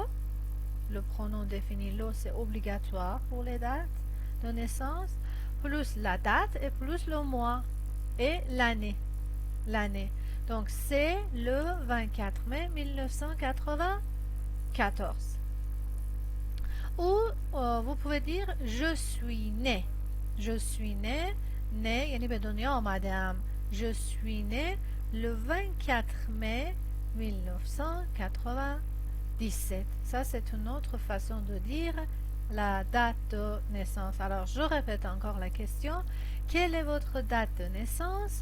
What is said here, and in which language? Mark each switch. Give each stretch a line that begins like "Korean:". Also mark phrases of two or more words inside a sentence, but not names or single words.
French: Le pronom défini le, c'est obligatoire pour les dates de naissance, plus la date et plus le mois et l'année. Donc c'est le 24 mai 1994. Ou vous pouvez dire je suis né.
Persian: né یعنی به دنیا آمدم.
French: Je suis né le 24 mai 1997. Ça c'est une autre façon de dire la date de naissance. Alors je répète encore la question. Quelle est votre date de naissance?